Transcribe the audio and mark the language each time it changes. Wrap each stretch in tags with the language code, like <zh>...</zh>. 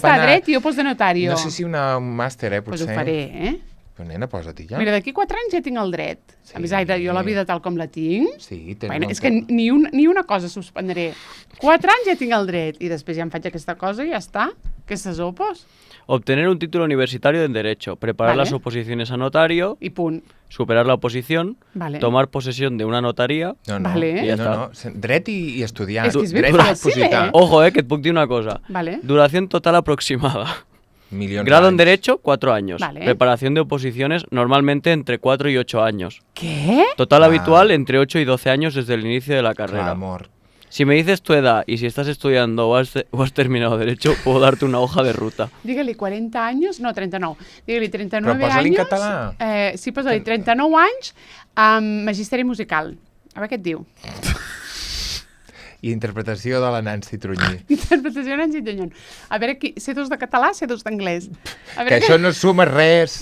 <ca>Ja està, dret i opos de notario. No sé si un màster, potser. Pues ho faré, Però nena, posa-t'hi ja. Mira, d'aquí 4 anys ja tinc el dret. Sí. A més, jo la vida tal com la tinc... Sí, és que ni una cosa suspendré. 4 anys ja tinc el dret i després ja em faig aquesta cosa i ja està. Aquestes opos.</ca> <es>Obtener un título universitario en Derecho, preparar las oposiciones a notario...</es> <ca>Y punt.</ca> <es>Superar la oposición, tomar posesión de una notaría...</es> <ca>Vale. I ja està. Dret i estudiar. És que és ben fàcil, Ojo, que et puc dir una cosa. Vale.</ca> <es>Duración total aproximada. Grado en Derecho, 4 años. Vale. Preparación de oposiciones, normalmente entre 4 y 8 años. ¿Qué? Total habitual, entre 8 y 12 años desde el inicio de la carrera.</es> <ca>Clar, amor.</ca> <es>Si me dices tu edad y si estás estudiando o has terminado Derecho, puedo darte una hoja de ruta.</es> <ca>Digue-li 40 anys, no, 39. Digue-li 39 Però posa-li en català. Sí, posa-li 39 anys amb magisteri musical. A veure què et diu. I interpretació de la Nancy Trunyí. Interpretació de Nancy Trunyí. A veure, C2 de català, C2 d'anglès. Que això no suma res.</ca>